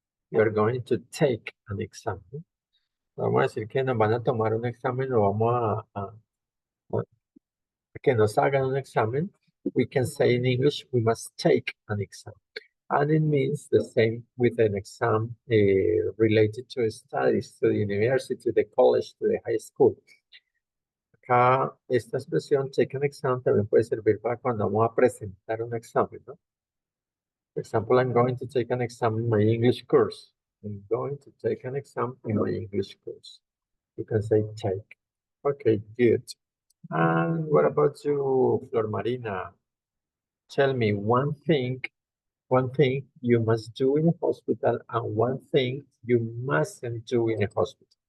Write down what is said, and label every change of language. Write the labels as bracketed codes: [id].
[en] You are going to take an example. [es] Vamos a decir que nos van a tomar un examen o vamos a que nos hagan un examen. [en] We can say in English, we must take an exam. And it means the same with an exam related to studies, to the university, to the college, to the high school. [es] Acá, esta expresión, take an exam, también puede servir para cuando vamos a presentar un examen, ¿no? [en] For example, I'm going to take an exam in my English course. I'm going to take an exam in my English course. You can say take. Okay, good. And what about you, Flor Marina? Tell me one thing you must do in a hospital and one thing you mustn't do in a hospital.